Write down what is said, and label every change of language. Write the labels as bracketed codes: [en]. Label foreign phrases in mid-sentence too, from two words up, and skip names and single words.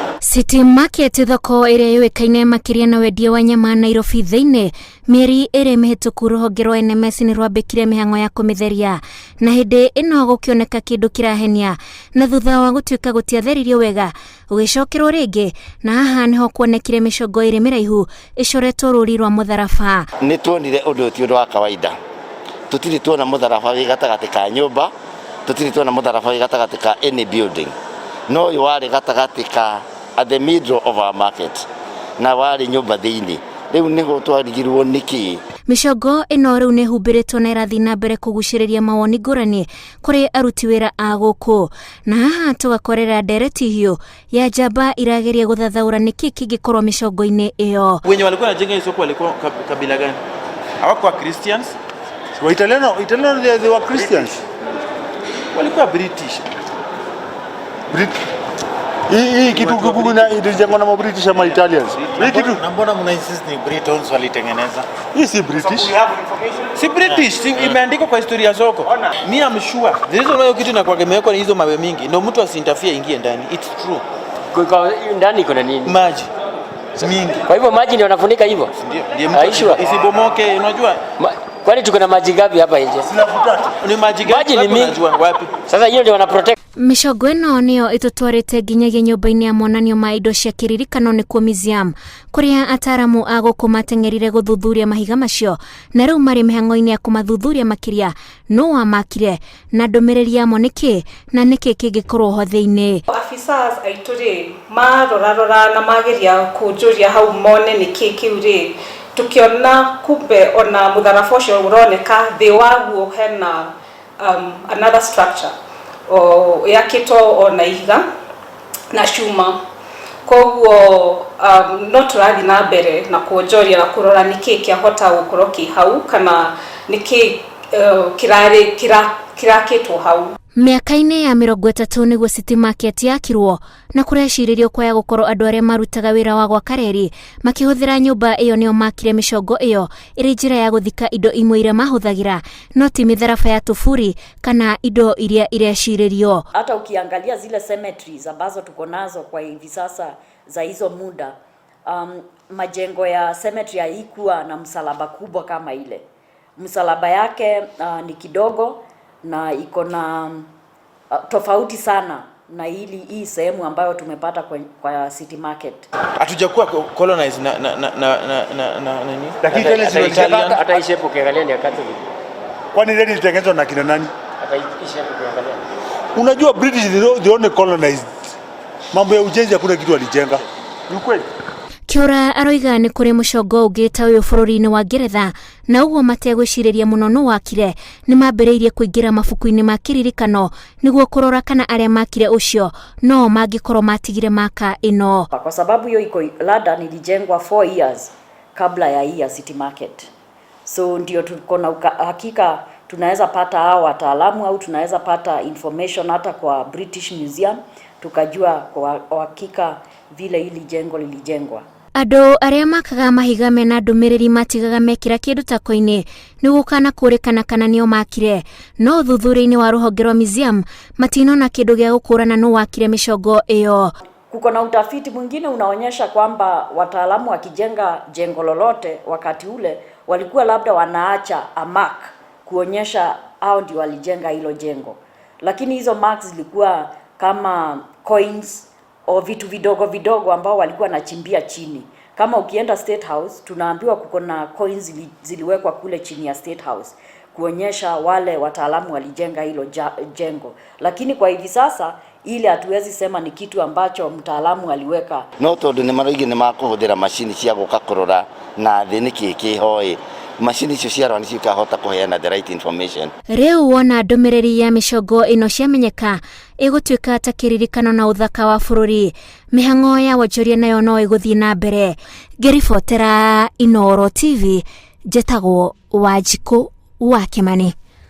[ki] City Market thoko ĩrĩa yũĩkaine makĩria na wendia wa nyama Nairobi thĩinĩ mĩeri ĩrĩ mĩhĩtũku rũhonge rwa NMS nĩ rwambĩkire mĩhang'o ya kũmĩtheria na hĩndĩ ĩno gũkĩoneka kĩndũ kĩrahenia na thutha wa gũtuĩka gũtiatheririo wega gũgĩcokerwo rĩngĩ na haha nĩho kuonekire mĩcongo ĩrĩ mĩraihu ĩcoretwo rũri rwa mũtharaba. Nĩ tuonire ũndũ ti ũndũ wa kawaida, tũtirĩ tuona mũtharaba wĩ gatagatĩ ka nyũmba, tũtirĩ tuona mũtharaba wĩ gatagatĩ ka [en] any building, [ki] no ũyũ warĩ gatagatĩ ka [en] at the middle of our market [ki] na wari nyumba thĩinĩ. Rĩu nĩho twarigirwo nĩkĩ. Mĩcongo ĩno rĩu nĩ humbĩrĩtwo na ĩrathiĩ na mbere kũgucĩrĩria mawoni ngũrani kũrĩ aruti wĩra a gũkũ, na haha tũgakorera ndereti hiũ ya njamba irageria gũthathaũra nĩkĩ kĩngĩkorwo mĩcongo-inĩ ĩyo. [sw] Wenye walikuwa wanajenga hii soko walikuwa kabila gani? Hawakuwa Christians? [en] Italiano they were Christians. [sw] Walikuwa British. Hii kitu kikubwa ilijengwa na British ama Italians. Hii kitu na mbona mna insist ni Britons walitengeneza? Hii si British. Si British, imeandikwa kwa historia ya soko. Mimi [en] am sure. The reason why [sw] kitu na kuagemewekwa ni hizo mawe mingi. Ndio mtu asinterfere ingie ndani. [en] It's true. [sw] Kwa ndani kuna nini? Maji mingi. Kwa hivyo maji ndio wanafunika hivyo? Ndio. Isibomoke, unajua? Kwani tuko na maji gapi hapa nje? Ni maji gapi? Maji ni mingi. Wapi? Sasa hiyo ndio wana protect. [ki] Mĩcongo ĩno nĩyo ĩtũtwarĩte nginyagia nyũmba-inĩ ya monanio ma indo cia kĩririkano nĩkuo museum, kũrĩa ataramu a gũkũ mateng'erire gũthuthuria mahiga macio na rĩu marĩ mĩhang'o-inĩ ya kũmathuthuria makĩria nũ wamakire na ndũmĩrĩri yamo nĩkĩ na nĩkĩ kĩngĩkorwo ho thĩinĩ. Officers aitũ rĩ marora na mageria kũnjũria hau mone nĩkĩ kĩu rĩ, tukiona kumbe ona mũtharaba ũcio ũroneka thĩ waguo hena [en] another structure [ki] yakitwo ona ihiga na cuma, koguo no tũrathi na mbere na kuonjoria na kurora nĩkĩ kĩahota gũkorwo kĩ hau kana nĩkĩ kirakĩtwo hau. Mĩaka-inĩ ya 30 nĩguo City Market yakirwo na kũrecirĩrio kwaya gũkorwo andũ arĩa marutaga wĩra wa gwaka reri makĩhũthĩra nyũmba ĩyo nĩo makire mĩcongo ĩyo ĩrĩ njĩra ya gũthika indo imwe iria mahũthagĩra no ti mĩtharaba ya tufuri kana indo iria irecirĩrio. [sw] Hata ukiangalia zile cemeteries ambazo tuko nazo kwa hivi sasa za hizo muda, majengo ya cemetery haikuwa na msalaba kubwa kama ile. Msalaba yake ni kidogo na iko na tofauti sana na hii sehemu ambayo tumepata kwa City Market. Hatujakuwa colonized na nini? Lakini tena hata hii shape ukiangalia ni Catholic. Kwani redi ilitengenezwa na kina nani? Hata hii shape ukiangalia. [en] Unajua British they only colonized. [sw] Mambo ya ujenzi hakuna kitu walijenga. Ni kweli. [ki] Kiora aroiga nĩ kũrĩ mũcongo ũngĩ ta ũyũ bũrũri-inĩ wa Ngeretha na ũguo mategwĩcirĩria mũno nũ wakire nĩ mambĩrĩirie kũingĩra mabuku-inĩ ma kĩririkano nĩguo kũrora kana arĩa makire ũcio no mangĩkorwo matigire maka ĩno. [sw] Kwa sababu hiyo iko London ilijengwa 4 years kabla ya hii ya City Market, so ndio tuko na hakika tunaweza pata hao wataalamu au tunaweza pata information hata kwa British Museum tukajua kwa hakika vile hili jengo lilijengwa. [ki] Andũ arĩa makaga mahiga mena ndũmĩrĩri matigaga mekĩra kĩndũ tako-inĩ nĩguo kana kũrĩkana kana nĩo makire, no ũthuthuria-inĩ wa rũhonge rwa museum matinona kĩndũ gĩa gũkũrana nũ wakire mĩcongo ĩyo. [sw] Kuko na utafiti mwingine unaonyesha kwamba wataalamu wakijenga jengo lolote wakati ule walikuwa labda wanaacha [en] a mark [sw] kuonyesha hao ndio walijenga hilo jengo, lakini hizo marks zilikuwa kama coins o vitu vidogo ambao walikuwa nachimbia chini. Kama ukienda State House tunaambiwa kuko na coins ziliwekwa kule chini ya State House kuonyesha wale wataalamu walijenga hilo jengo, lakini kwa hivi sasa ile hatuwezi sema ni kitu ambacho mtaalamu aliweka. [ki] No tondũ nĩ maroigi nĩ makũhũthĩra macini cia gũka kũrora na thĩ nĩkĩ kĩhoĩ, macini icio ciarwa nĩ cikahota kũheana [en] the right information. [ki] Rĩu wona ndũmĩrĩri ya mĩcongo ĩno ciamenyeka ĩgũtuĩka ta kĩririkano na ũthaka wa bũrũri, mĩhang'o ya wonjoria nayo no ĩgũthiĩ na mbere. Ngĩribotera Inooro TV, njĩtagwo Wanjikũ wa Kĩmani.